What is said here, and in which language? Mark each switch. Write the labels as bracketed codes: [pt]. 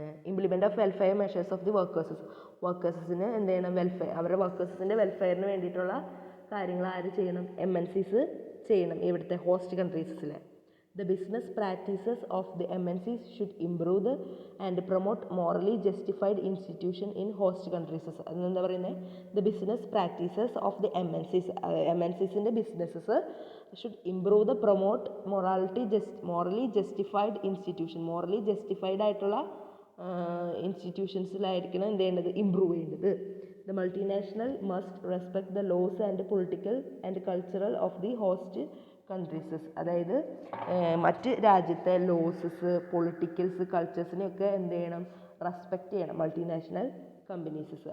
[ml] Implement of welfare measures of the വർക്കേഴ്സിന് എന്ത് ചെയ്യണം, അവരുടെ വർക്കേഴ്സിൻ്റെ വെൽഫെയറിന് വേണ്ടിയിട്ടുള്ള കാര്യങ്ങൾ ആര് ചെയ്യണം, MNCs ചെയ്യണം ഇവിടുത്തെ host കൺട്രീസിൽ. [en] The business practices of the MNCs should improve and promote morally justified institution in host countries. [ml] അതെന്താ പറയുന്നത്, [en] the business practices of the MNCsൻ്റെ businesses should improve the promote morally justified institution. [ml] morally justified ആയിട്ടുള്ള ഇൻസ്റ്റിറ്റ്യൂഷൻസിലായിരിക്കണം എന്ത് ചെയ്യേണ്ടത്, improve ചെയ്യേണ്ടത്. [en] The multinational must respect the laws and political and cultural of the host countries. [ml] അതായത് മറ്റ് രാജ്യത്തെ losses, പൊളിറ്റിക്കൽസ്, കൾച്ചേഴ്സിനെയൊക്കെ എന്ത് ചെയ്യണം, respect ചെയ്യണം മൾട്ടിനാഷണൽ കമ്പനീസസ്.